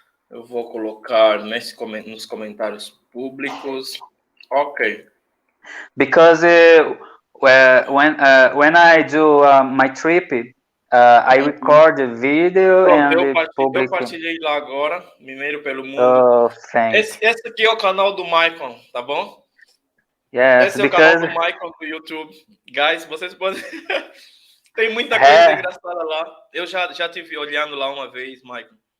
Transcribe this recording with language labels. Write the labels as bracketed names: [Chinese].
[Portuguese] Eu vou colocar nos comentários públicos. Ok. [English] Because when I do my trip, I record the video and [Portuguese] eu partilhei lá agora, Mineiro pelo Mundo. [English] Oh, thanks. [Portuguese] Esse aqui é o canal do Maicon, tá bom? [English] Yes, [Portuguese] esse é o canal do Maicon do YouTube. Guys, vocês podem... Tem muita coisa engraçada lá. Eu já te vi olhando lá uma vez, Maicon.